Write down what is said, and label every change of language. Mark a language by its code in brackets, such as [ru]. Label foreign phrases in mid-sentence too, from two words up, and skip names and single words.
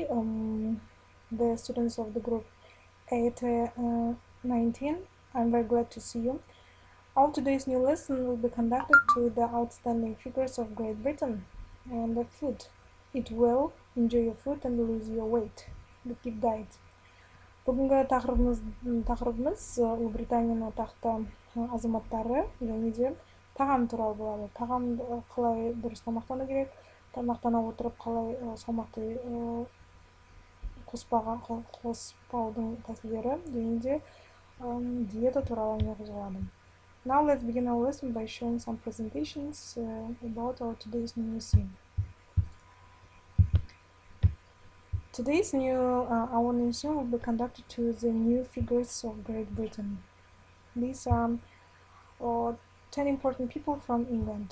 [en] The students of the group 819. I'm very glad to see you. Our today's new lesson will be conducted to the outstanding figures of Great Britain and the food. Eat well, enjoy your food, and lose your weight. The keep diet. [kk] Бүгінгі тақырыбымыз Ұлыбританияның атақты азаматтары және де тағам туралы болады. Тағам қалай дұрыс тамақтану керек, тамақтана отырып қалай салмақты қоспаудың тәсілдері және де диета туралы әңгіме қозғалады. [en] Now let's begin our lesson by showing some presentations about our today's new scene. Today's our new scene will be conducted to the new figures of Great Britain. These are 10 important people from England.